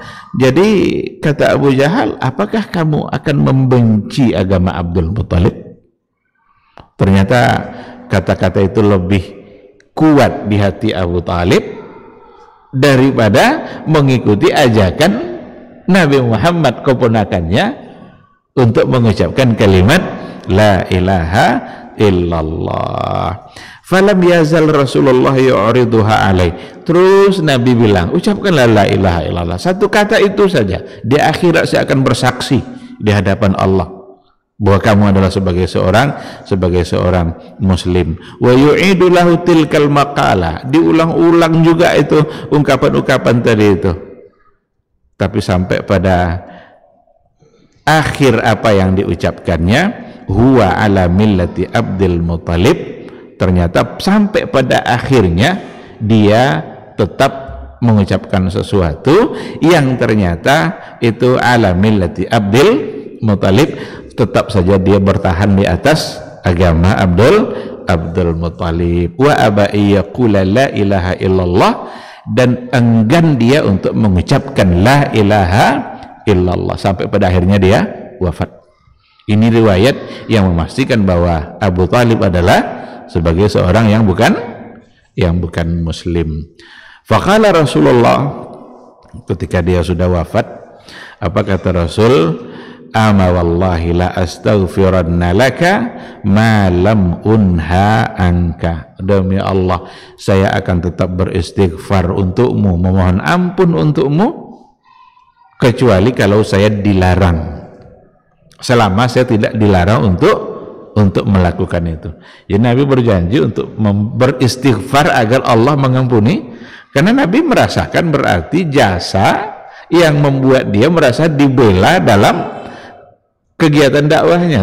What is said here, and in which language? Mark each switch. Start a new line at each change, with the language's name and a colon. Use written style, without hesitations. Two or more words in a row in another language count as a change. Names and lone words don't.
Indonesian: Jadi kata Abu Jahal, apakah kamu akan membenci agama Abdul Muttalib? Ternyata kata-kata itu lebih kuat di hati Abu Talib daripada mengikuti ajakan Nabi Muhammad keponakannya untuk mengucapkan kalimat
Arabic: لا إله إلا الله. فلم يزل رسول الله يعرضها عليه.
Indonesian: Terus Nabi bilang, ucapkanlah
Arabic: لا إله إلا الله,
Indonesian: satu kata itu saja, di akhirat saya akan bersaksi di hadapan Allah bahwa kamu adalah sebagai seorang muslim.
Arabic: ويعيد له تلك المقالة,
Indonesian: diulang-ulang juga itu ungkapan-ungkapan tadi itu. Tapi sampai pada akhir apa yang diucapkannya,
Arabic: هو على ملة عبد المطلب,
Indonesian: ternyata sampai pada akhirnya dia tetap mengucapkan sesuatu yang ternyata itu
Arabic: على ملة عبد المطلب,
Indonesian: tetap saja dia bertahan di atas agama Abdul Muttalib.
Arabic: وأبى يقول لا إله إلا الله,
Indonesian: dan enggan dia untuk mengucapkan
Arabic: لا إله إلا الله
Indonesian: sampai pada akhirnya dia wafat. Ini riwayat yang memastikan bahwa Abu Talib adalah sebagai seorang yang bukan muslim.
Arabic: فقال رسول الله,
Indonesian: ketika dia sudah wafat, apa kata Rasul?
Arabic: أما والله لأستغفرن لك ما لم أنه عنك.
Indonesian: Demi Allah, saya akan tetap beristighfar untukmu, memohon ampun untukmu, kecuali kalau saya dilarang. Selama saya tidak dilarang untuk melakukan itu. Ya, Nabi berjanji untuk beristighfar agar Allah mengampuni, karena Nabi merasakan berarti jasa yang membuat dia merasa dibela dalam kegiatan dakwahnya.